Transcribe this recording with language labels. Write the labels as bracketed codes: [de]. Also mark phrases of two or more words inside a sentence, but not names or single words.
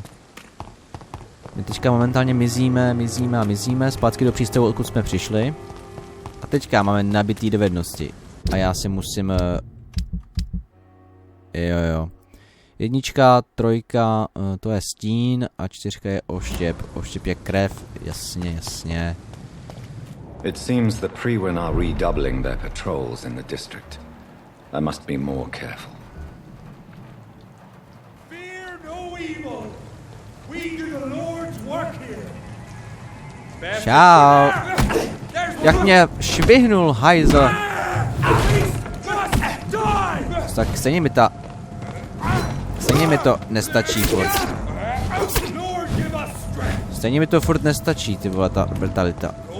[cs] My teďka momentálně mizíme, zpátky do přístavu, odkud jsme přišli. A teďka máme nabitý dovednosti. A já si musím... Jo. 1, 3, to je stín a 4 je oštěp. Oštěp je krev, jasně. [en] It seems the Priwen are redoubling their patrols in the district. I must be more careful. Fear no evil. We do the Lord's work here. [cs] Čau. Jak mě švihnul, hajzl. Tak stejně mi to nestačí furt. Stejně mi to furt nestačí, ty vole, ta brutalita.